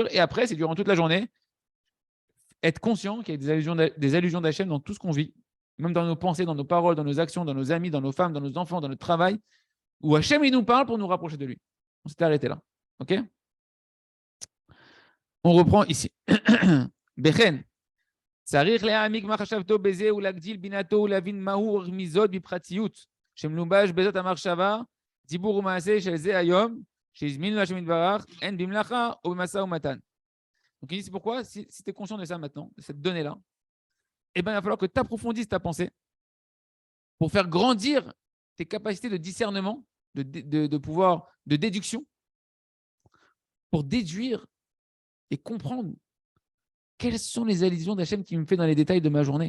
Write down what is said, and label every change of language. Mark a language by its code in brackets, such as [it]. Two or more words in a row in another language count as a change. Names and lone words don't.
[fr] Et après, c'est durant toute la journée, être conscient qu'il y a des allusions d'Hachem dans tout ce qu'on vit, même dans nos pensées, dans nos paroles, dans nos actions, dans nos amis, dans nos femmes, dans nos enfants, dans notre travail, où Hachem, il nous parle pour nous rapprocher de lui. On s'était arrêté là. OK? On reprend ici. Bechen. [he] צריך להעמיק מחשבתו בזה ולהגדיל בינתו ולהבין מהו רמיזות בפרטיות שמלובש בזאת המחשבה, דיבור ומעשה של זה היום, שהזמין להשם יתברך, הן במלאכה ou במשא ומתן. [fr] Donc il dit c'est pourquoi, si tu es conscient de ça maintenant, de cette donnée-là, eh ben, il va falloir que tu approfondisses ta pensée pour faire grandir tes capacités de discernement, de pouvoir, de déduction, pour déduire et comprendre quelles sont les allusions d'Hachem qui me fait dans les détails de ma journée.